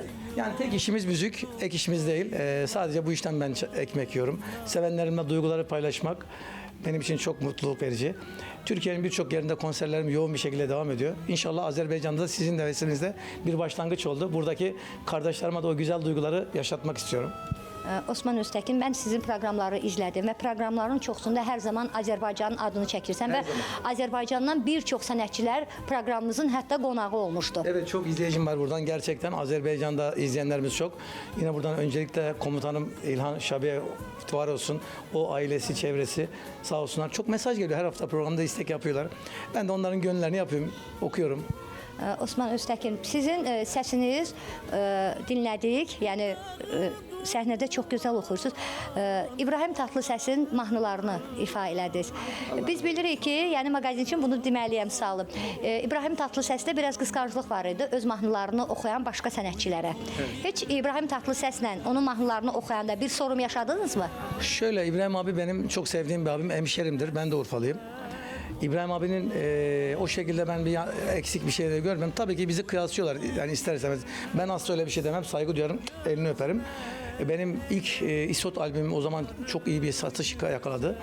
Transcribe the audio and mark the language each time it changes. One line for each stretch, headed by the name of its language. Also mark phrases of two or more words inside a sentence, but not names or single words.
Turkish: Yani tek işimiz müzik, ek işimiz değil. Sadece bu işten ben ekmek yiyorum. Sevenlerimle duyguları paylaşmak benim için çok mutluluk verici. Türkiye'nin birçok yerinde konserlerim yoğun bir şekilde devam ediyor. İnşallah Azerbaycan'da da sizin de vesilenizle bir başlangıç oldu. Buradaki kardeşlerime de o güzel duyguları yaşatmak istiyorum.
Azerbaijani: Osman Öztəkin, mən sizin proqramları izlədim və proqramların çoxsunda hər zaman Azərbaycanın adını çəkirsən və Azərbaycandan bir çox sənətçilər proqramımızın hətta qonağı olmuşdu.
Turkish: Evet, çok izleyicim var buradan. Gerçekten Azerbaycan'da izleyenlerimiz çok. Yine buradan öncelikle komutanım İlhan Şabi'ye var olsun. O ailesi, çevresi sağ olsunlar. Çok mesaj geliyor. Her hafta programda istek yapıyorlar. Ben de onların gönüllerini yapıyorum, okuyorum.
Azerbaijani: Osman Öztəkin, sizin səsiniz dinlədik, yəni səhnədə çox gözəl oxuyursunuz. İbrahim Tatlısəsin mahnılarını ifa elədiniz. Biz bilirik ki, yəni maqazin üçün bunu deməliyəm salım. İbrahim Tatlısəsdə biraz qısqanclıq var idi öz mahnılarını oxuyan başqa sənətçilərə. Heç İbrahim Tatlısəslə onun mahnılarını oxuyanda bir sorun yaşadınız mı?
Turkish: Şöyle, İbrahim abi benim çok sevdiğim bir abim, hemşerimdir. Ben de Urfalıyım. İbrahim abinin o şekilde ben bir eksik bir şey de görmem. Tabii ki bizi kıyaslıyorlar yani ister istemez. Ben asla öyle bir şey demem. Saygı duyarım, elini öperim. Benim ilk İsot albümüm o zaman çok iyi bir satış yakaladı.